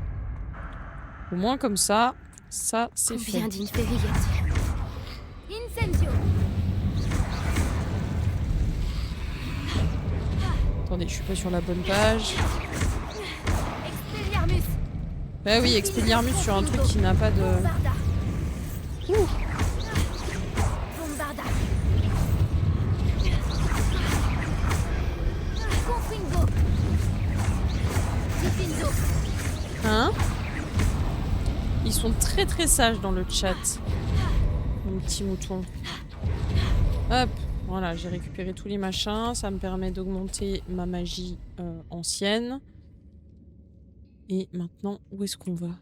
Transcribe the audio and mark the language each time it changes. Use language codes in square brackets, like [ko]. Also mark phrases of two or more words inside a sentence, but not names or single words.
[fr] Au moins comme ça, c'est fait. Combien d'Inferi y a-t-il? Incendio. Attendez, je suis pas sur la bonne page. Expelliarmus. Bah oui, Expelliarmus sur un truc qui n'a pas de... Bombarda. Ouh. Bombarda. Confringo. Diffinzo. Hein? Ils sont très très sages dans le chat. Mon petit mouton. Hop, voilà, j'ai récupéré tous les machins. Ça me permet d'augmenter ma magie ancienne. Et maintenant, où est-ce qu'on va?